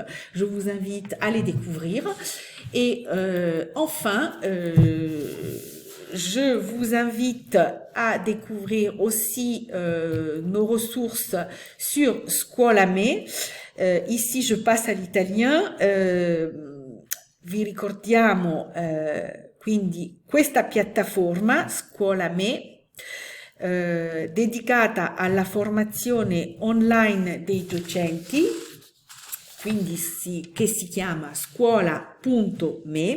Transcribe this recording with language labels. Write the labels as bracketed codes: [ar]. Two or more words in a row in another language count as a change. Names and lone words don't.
[fr] Je vous invite à les découvrir. Et enfin, je vous invite à découvrir aussi nos ressources sur Scuola Me. Ici, je passe à l'italien. [it] Vi ricordiamo quindi questa piattaforma Scuola Me dedicata alla formazione online dei docenti, quindi che si chiama scuola.me.